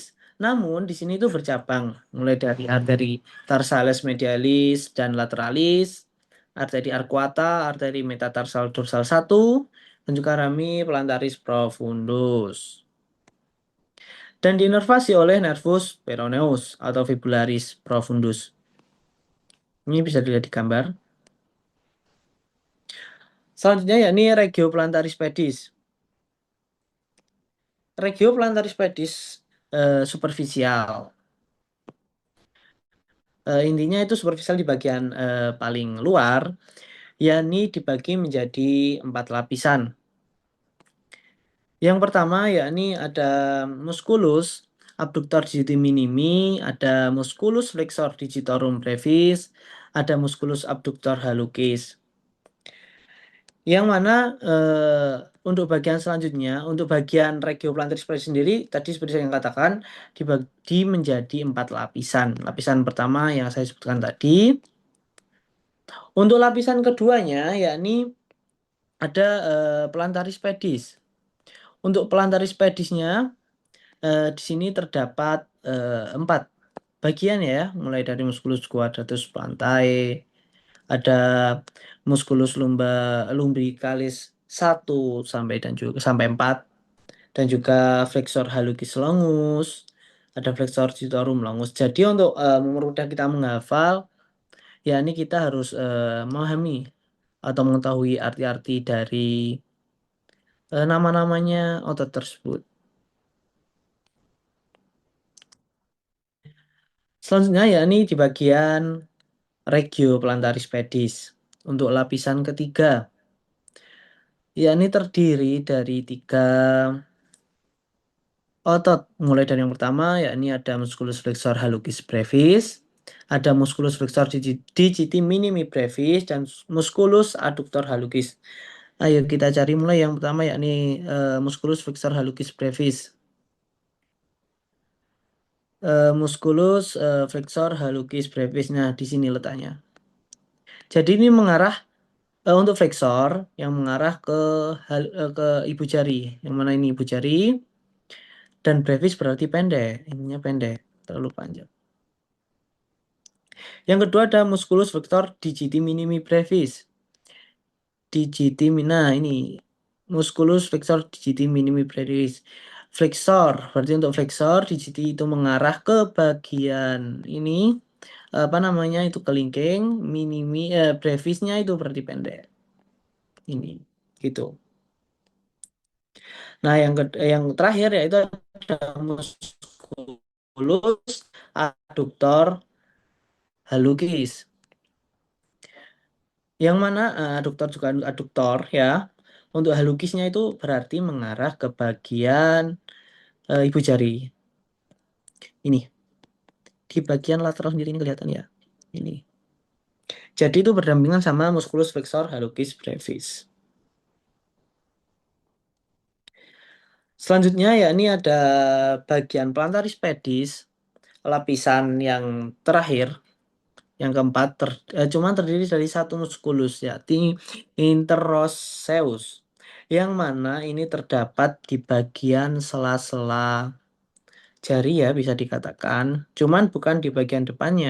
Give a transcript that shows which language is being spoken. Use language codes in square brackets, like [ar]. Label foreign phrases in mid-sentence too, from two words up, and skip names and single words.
[id] Namun di sini itu bercabang mulai dari arteri tarsalis medialis dan lateralis, arteri arcuata, arteri metatarsal dorsal 1, dan juga rami plantaris profundus. Dan diinervasi oleh nervus peroneus atau fibularis profundus. Ini bisa dilihat di gambar. Selanjutnya yakni regio plantaris pedis. Regio plantaris pedis superficial. Intinya itu superficial di bagian paling luar, yakni dibagi menjadi 4 lapisan. Yang pertama yakni ada musculus abductor digiti minimi, ada musculus flexor digitorum brevis, ada musculus abductor hallucis. Yang mana untuk bagian selanjutnya, untuk bagian regio plantaris pedis sendiri, tadi seperti saya katakan, dibagi menjadi 4 lapisan. Lapisan pertama yang saya sebutkan tadi. Untuk lapisan keduanya, yakni ada plantaris pedis. Untuk plantaris pedisnya, di sini terdapat 4 bagian ya, mulai dari musculus quadratus plantae, ada musculus lumbricalis 1 sampai 4, dan juga flexor hallucis longus, ada flexor digitorum longus. Jadi untuk mempermudah kita menghafal, ya ini kita harus memahami atau mengetahui arti-arti dari nama-namanya otot tersebut. Selanjutnya ya ini di bagian regio plantaris pedis. Untuk lapisan ketiga, ya ini terdiri dari 3 otot. Mulai dari yang pertama, yakni ada musculus flexor hallucis brevis, ada musculus flexor digiti minimi brevis, dan musculus adductor hallucis. Ayo kita cari mulai yang pertama, yakni musculus flexor hallucis brevis. Musculus flexor hallucis brevis. Nah, di sini letaknya. Jadi ini mengarah Untuk flexor yang mengarah ke ibu jari. Yang mana ini ibu jari? Dan brevis berarti pendek. Ininya pendek, terlalu panjang. Yang kedua ada musculus flexor digiti minimi brevis. Nah ini musculus flexor digiti minimi brevis. Flexor, berarti untuk flexor digiti itu mengarah ke bagian ini, apa namanya itu kelingking, brevisnya itu berarti pendek. Ini, gitu. Nah yang terakhir yaitu ada musculus adductor hallucis. Yang mana aduktor juga aduktor ya. Untuk halukisnya itu berarti mengarah ke bagian ibu jari. Ini di bagian lateral sendiri ini kelihatan ya. Ini. Jadi itu berdampingan sama musculus flexor hallucis brevis. Selanjutnya ya ini ada bagian plantaris pedis, lapisan yang terakhir, yang keempat, cuman terdiri dari satu muskulus ya, interosseus, yang mana ini terdapat di bagian sela-sela jari ya bisa dikatakan, cuman bukan di bagian depannya.